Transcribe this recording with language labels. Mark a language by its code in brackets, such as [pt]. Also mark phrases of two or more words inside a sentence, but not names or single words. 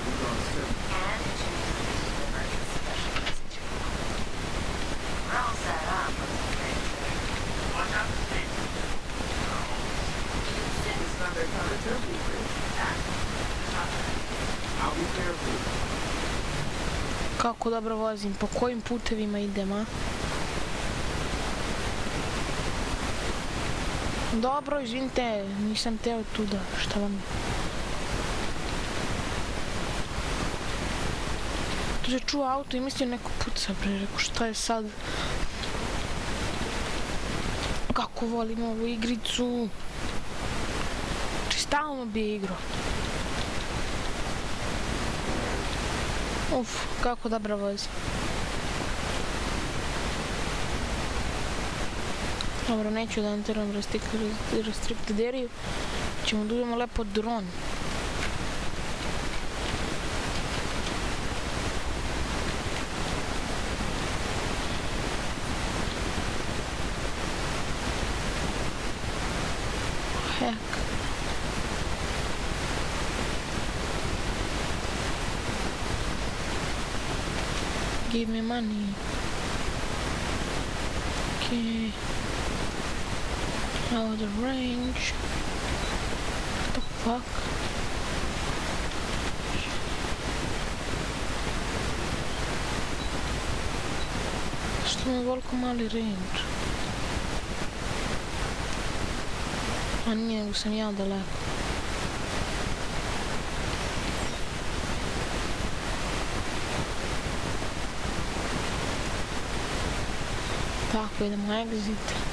[en] We're going to sit. We're all set up. Watch out for speed. It's not that kind of temple, man. I'll be careful. [sr] Kako dobro vozim, po kojim putevima idem, a? Dobro, izvinite, nisam teo tuda, šta vam je? Tu se čuo auto i mislio neko puca, bre, rekao šta je sad? Kako volim ovu igricu? Či stalno bi igrao. Uf, kako dobro vozi. Dobro, neću da enteram [en] restricted area. [sr] Ćemo da udemo lepo dron. [en] Heck. Give me money. Okay. Now the range. What the fuck? [sr] Što mi je veliko mali range? A nije, nego sam ja daleko. Tako, idemo exit.